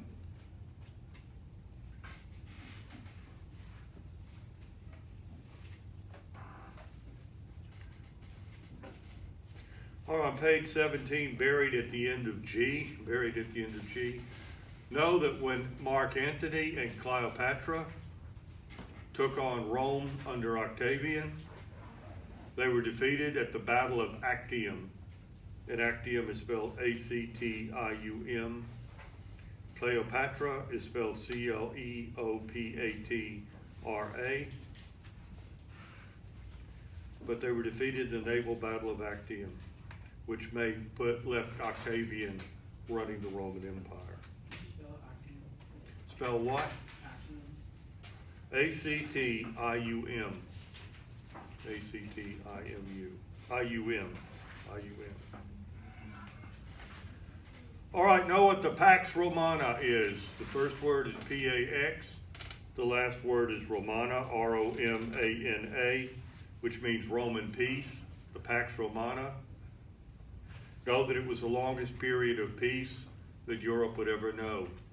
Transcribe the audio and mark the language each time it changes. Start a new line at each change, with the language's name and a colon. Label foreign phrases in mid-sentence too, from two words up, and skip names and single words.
English: All right, on page 17, buried at the end of G, know that when Mark Antony and Cleopatra took on Rome under Octavian, they were defeated at the Battle of Actium. And Actium is spelled A-C-T-I-U-M. Cleopatra is spelled C-L-E-O-P-A-T-R-A. But they were defeated in the naval battle of Actium, which left Octavian running the Roman Empire. Spell what? A-C-T-I-U-M. A-C-T-I-M-U. I-U-M. I-U-M. All right, know what the Pax Romana is. The first word is P-A-X. The last word is Romana, R-O-M-A-N-A, which means Roman peace. The Pax Romana. Know that it was the longest period of peace that Europe would ever know.